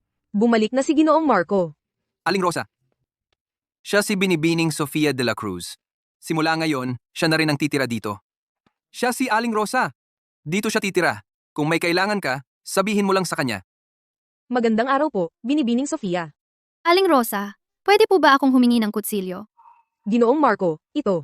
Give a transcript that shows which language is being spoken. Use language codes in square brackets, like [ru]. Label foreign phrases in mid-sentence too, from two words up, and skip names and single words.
[tl] Bumalik na si Ginoong Marco. Aling Rosa. Siya si Binibining Sofia de la Cruz. Simula ngayon, siya na rin ang titira dito. Siya si Aling Rosa. Dito siya titira. Kung may kailangan ka, sabihin mo lang sa kanya. Magandang araw po, Binibining Sofia. Aling Rosa, pwede po ba akong humingi ng kutsilyo? Ginoong Marco, ito.